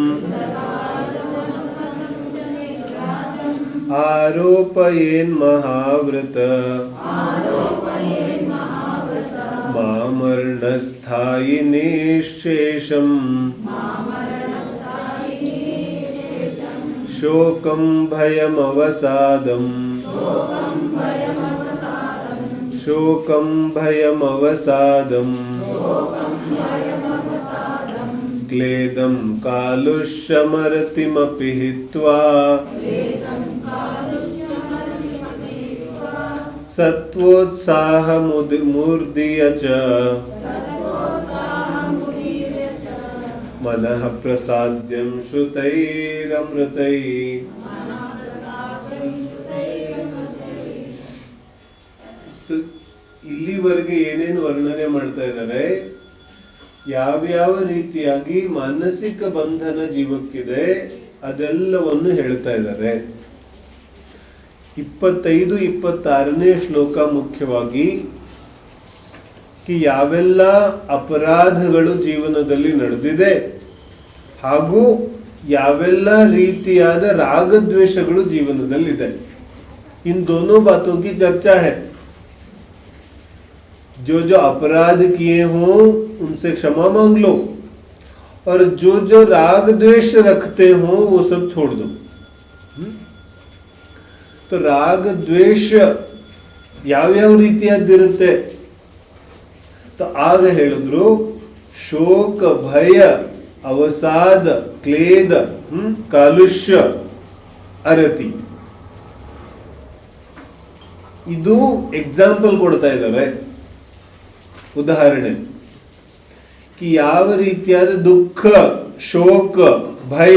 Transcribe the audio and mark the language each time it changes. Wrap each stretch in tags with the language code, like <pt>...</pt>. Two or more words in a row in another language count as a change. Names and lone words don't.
<sa>ಆರೋಪಯೇನ್ಮಹಾವ್ರತ ಮಾಮರ್ಣಸ್ಥಾಯಿನೇಶೇಷಂ ಶೋಕಂ ಭಯಮವಸಾದಂ ಶೋಕಂ ಭಯಮವಸಾದಂ क्लेदं कालुष्यमरतिमपि हित्वा सत्वोत्साहमुदीर्य च मनः प्रसाद्यं श्रुतैरमृतैः.</sa> <kn>ಇಲ್ಲಿವರೆಗೆ ಏನೇನು ವರ್ಣನೆ ಮಾಡ್ತಾ ಇದ್ದಾರೆ, ಯಾವ್ಯಾವ ರೀತಿಯಾಗಿ ಮಾನಸಿಕ ಬಂಧನ ಜೀವಕ್ಕಿದೆ ಅದೆಲ್ಲವನ್ನು ಹೇಳ್ತಾ ಇದ್ದಾರೆ. 25-26ನೇ ಶ್ಲೋಕ ಮುಖ್ಯವಾಗಿ ಯಾವೆಲ್ಲ ಅಪರಾಧಗಳು ಜೀವನದಲ್ಲಿ ನಡೆದಿದೆ ಹಾಗೂ ಯಾವೆಲ್ಲ ರೀತಿಯಾದ ರಾಗದ್ವೇಷಗಳು ಜೀವನದಲ್ಲಿದೆ.</kn> <hi>इन दोनों बातों की चर्चा है. जो जो अपराध किए हों उनसे क्षमा मांग लो और जो जो राग द्वेष रखते हो वो सब छोड़ दो. तो राग द्वेष</hi> <kn>ಯಾವ್ಯಾವ ರೀತಿಯದ್ದಿರುತ್ತೆ तो ಆಗ ಹೇಳಿದ್ರು ಶೋಕ ಭಯ ಅವಸಾದ ಕ್ಲೇದ ಕಾಲುಷ್ಯ ಅರತಿ. ಇದು ಎಕ್ಸಾಂಪಲ್ ಕೊಡ್ತಾ ಇದ್ದಾರೆ, ಉದಾಹರಣೆ ಯಾವ ರೀತಿಯಾದ ದುಃಖ ಶೋಕ ಭಯ.</kn>